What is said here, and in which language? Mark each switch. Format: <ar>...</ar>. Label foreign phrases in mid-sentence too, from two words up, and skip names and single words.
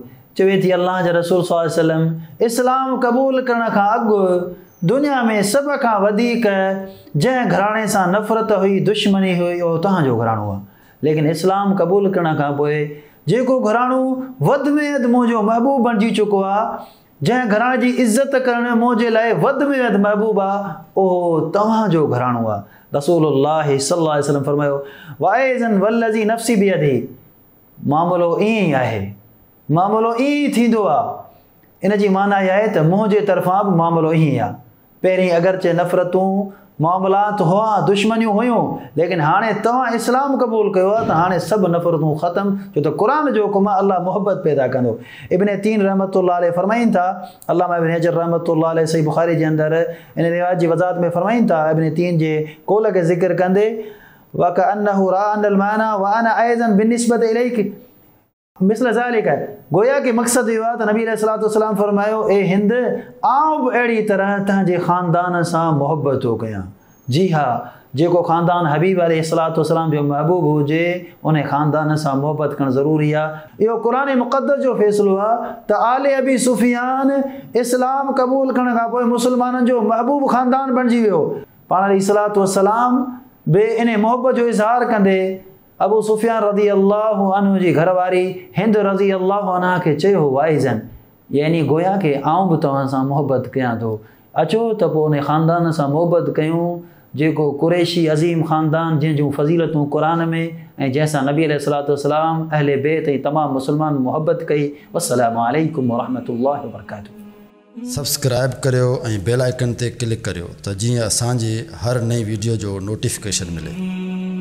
<sd>चवे थी अल्लाह जे रसूल</sd> <ar>صلى الله عليه وسلم</ar> <sd>इस्लाम क़बूल करण खां अॻु दुनिया में सभ खां वधीक जंहिं घराणे सां नफ़रत हुई दुश्मनी हुई उहो तव्हांजो घराणो आहे, लेकिन इस्लाम क़बूल करण खां पोइ जेको घराणो वधि में वधि मुंहिंजो महबूब बणिजी चुको आहे, जंहिं घराणे जी इज़त करणु मुंहिंजे लाइ वधि में वधि महबूब आहे, उहो तव्हांजो घराणो आहे।</sd> <ar>رسول الله صلى الله عليه وسلم</ar> <sd>फरमायो</sd> <ar>وأيضا والذي نفسي بيده.</ar> <sd>मामलो ईअं ई आहे, मामलो ईअं ई थींदो आहे। इन जी माना इहा आहे त मुंहिंजे तरफ़ां बि मामलो ईअं ई आहे। पहिरीं अगरचे नफ़रतूं मामलात हुआ, दुश्मनियूं हुयूं, लेकिन हाणे तव्हां इस्लाम क़बूल कयो आहे त हाणे सभु नफ़रतूं ख़तमु, छो त क़ुरान जो हुकुम आहे अल्लाह मुहबत पैदा कंदो। इब्न तीन</sd> <ar>رحمة الله عليه</ar> <sd>फरमाइनि था, अल्लामा इब्न हजर</sd> <ar>رحمة الله عليه</ar> <sd>सही बुख़ारी जे अंदरि इन रिवायत जी वज़ाहत में फरमाइनि था इब्न तीन जे कौल खे ज़िक्र कंदे</sd> <ar>وكأنه رأى أن المعنى وأنا أيضا بالنسبة إليك مثل ذلك.</ar> <sd>गोया के मक़सदु इहो आहे त नबी</sd> <ar>عليه الصلاة والسلام</ar> <sd>फरमायो ए हिंद आउं बि अहिड़ी तरह तव्हांजे ख़ानदान सां मुहबत थो कयां। जी हा, जेको ख़ानदान हबीब</sd> <ar>عليه الصلاة والسلام</ar> <sd>जो महबूब हुजे उन ख़ानदान सां मुहबत करणु ज़रूरी आहे। इहो क़ुरान मुक़द्दस जो फ़ैसिलो आहे त आले अबी सुफियान इस्लाम क़बूल करण खां पोइ मुसलमाननि जो महबूब ख़ानदान बणिजी वियो। पाण</sd> <ar>عليه الصلاة والسلام</ar> <sd>बि इन मुहबत जो इज़हार कंदे अबू सुफियान</sd> <ar>رضي الله عنه</ar> <sd>जी घरवारी हिंद</sd> <ar>رضي الله عنها</ar> <sd>खे चयो वाइज़न, यानी गोया के आउं बि तव्हां सां मुहबत कयां थो, अचो त पोइ उन ख़ानदान सां मुहबत कयूं जेको कुरैशी अज़ीम ख़ानदान जंहिंजूं फज़ीलतूं क़ुरान में ऐं जंहिंसां नबी</sd> <ar>عليه الصلاة والسلام</ar> <sd>अहले बैत ऐं तमामु मुसलमान मुहबत कई।</sd> <ar>والسلام عليكم ورحمة الله وبركاته.</ar> <sd>सब्सक्राइब करियो ऐं</sd> <en>bell icon</en> <sd>ते क्लिक करियो त जीअं असांजी हर नई वीडियो जो नोटिफिकेशन मिले।</sd>